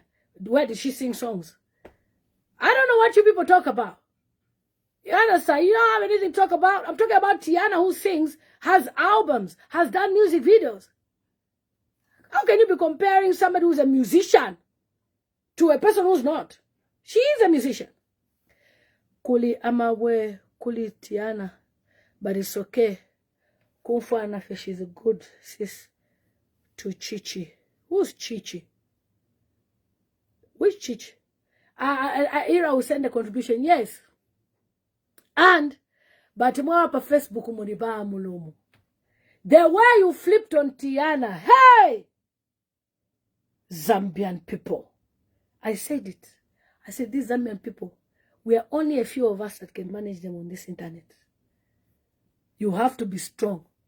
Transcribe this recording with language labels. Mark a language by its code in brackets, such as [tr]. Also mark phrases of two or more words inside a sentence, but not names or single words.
[en] Where did she sing songs? I don't know what you people talk about. You understand? You don't have anything to talk about. I'm talking about Tianna who sings, has albums, has done music videos. How can you be comparing somebody who's a musician to a person who's not? She is a musician. [bem] Kuli amawe, kuli Tianna, [en] but it's okay. [bem] Kumfu Anafe, [en] she's a good sis to Chichi. Who's Chichi? Which Chichi? Ira will send a contribution, yes. And, but more [bem] pa Facebook muniba mulumu. [en] The way you flipped on Tianna, hey! Zambian people. I said it. I said, these Zambian people, we are only a few of us that can manage them on this internet. You have to be strong.